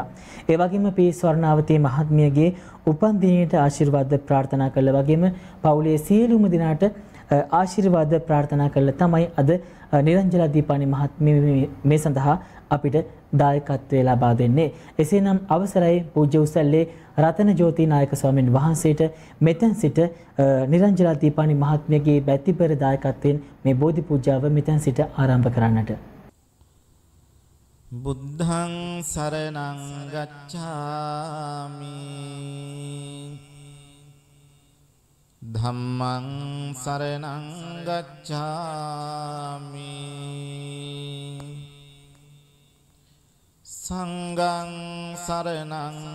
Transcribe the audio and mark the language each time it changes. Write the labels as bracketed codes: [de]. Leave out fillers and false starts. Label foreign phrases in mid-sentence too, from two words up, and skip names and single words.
[si] ඒ වගේම පී ස්වර්ණාවතී මහත්මියගේ උපන් දිනයට ආශිර්වාද ප්‍රාර්ථනා කළ වගේම පවුලේ සියලුම දෙනාට ආශිර්වාද ප්‍රාර්ථනා කළ තමයි අද නිරංජලා දීපානි මහත්මිය මේ සඳහා අපිට දායකත්වය ලබා දෙන්නේ. එසේනම් අවසරයි පූජ්‍ය උසල්ලේ රතන ජෝති නායක ස්වාමීන් වහන්සේට මෙතෙන් සිට නිරංජලා දීපානි මහත්මියගේ බැතිපර දායකත්වයෙන් මේ බෝධි පූජාව මෙතෙන් සිට ආරම්භ කරන්නට. [pi] බුද්ධං සරණං ගච්ඡාමි ධම්මං සරණං ගච්ඡාමි සංඝං සරණං